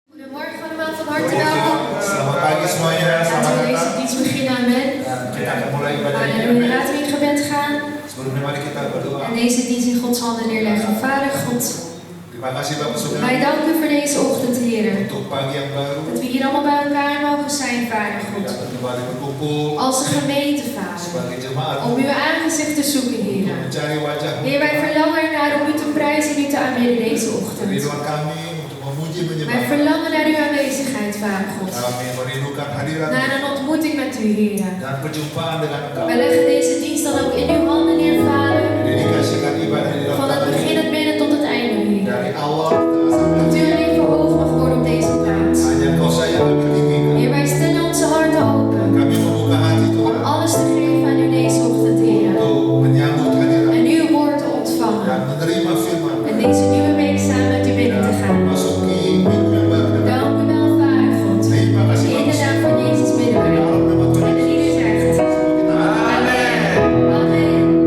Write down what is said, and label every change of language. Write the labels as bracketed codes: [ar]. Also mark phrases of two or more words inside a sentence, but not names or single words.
[nl] Goedemorgen allemaal, van harte welkom. [id] Selamat pagi semuanya, [nl] Laten [id] selamat [nl] we deze [id] datang. [nl] dienst beginnen, amen. [id] Dan kita akan mulai ibadah ini. [nl] Halleluja, laten we in gebed gaan. [id] Sebelumnya mari kita berdoa. [nl] En deze dienst in Gods handen neerleggen. Vader God, [id] Terima kasih Bapak Saudara [nl] wij danken u voor deze ochtend, Heer. [id] untuk pagi yang baru. [nl] Dat we hier allemaal bij elkaar mogen zijn, Vader [id] Kita [nl] God. [id] dapat kembali berkumpul [nl] Als een gemeente, Vader. [id] sebagai jemaat [nl] Om uw aangezicht te zoeken, [id] untuk [nl] Heer. [id] mencari wajah [nl] Heer, wij verlangen ernaar om u te prijzen en u te aanbidden deze ochtend. [id] Rinduan kami untuk memuji [nl] Wij [id] menyembah. [nl] verlangen naar uw aanwezigheid, Vader God. [id] Kami merindukan hadirat [nl] Naar een ontmoeting met u, Heer. [id] dan perjumpaan dengan Engkau. [nl] Wij leggen deze dienst dan ook in uw handen neer, Vader. [id] Dedikasikan ibadah di dalam [nl] Van het [id] tangan [nl] begin, het midden tot het einde, Heer. [id] dari awal sampai [nl] Dat u alleen verhoogd mag worden op deze plaats. [id] hanya Engkau saja yang lebih tinggi. [nl] Heer, wij stellen onze harten open [id] Kami membuka hati [nl] om [id] Tuhan [nl] alles te geven aan u deze ochtend, Heer. [id] untuk menyambut hadirat [nl] En uw woord te [id] dan [nl] ontvangen. [id] menerima firman. [nl] En deze nieuwe week samen met u binnen te gaan. [id] Masuki minggu yang baru. [nl] Dank u wel, Vader God. [id] Terima kasih [nl] In de [id] Bapak. [nl] naam van Jezus bidden wij. [id] Dalam nama Tuhan [nl] En [id] Yesus. [nl] ieder zegt. [id] Amin. [nl] Amen.